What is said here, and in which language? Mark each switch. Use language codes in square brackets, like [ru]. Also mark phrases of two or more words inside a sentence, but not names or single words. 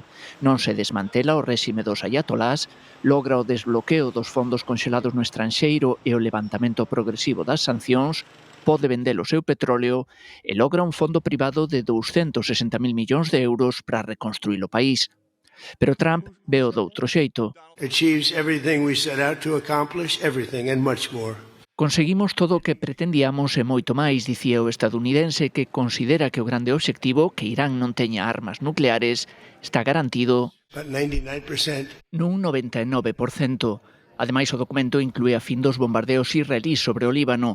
[gl] Non se desmantela o réxime dos ayatolás, logra o desbloqueo dos fondos conxelados no estranxeiro e o levantamento progresivo das sancións, pode vender o seu petróleo e logra un fondo privado de 260.000 millóns de euros para reconstruir o país. Pero Trump veo doutro xeito. [en] Achieves everything we set out to accomplish, everything and much more. [gl] Conseguimos todo o que pretendíamos e moito máis, dicía o estadounidense, que considera que o grande obxectivo, que Irán non teña armas nucleares, está garantido nun 99%. Ademais, o documento inclúe a fin dos bombardeos israelís sobre o Líbano.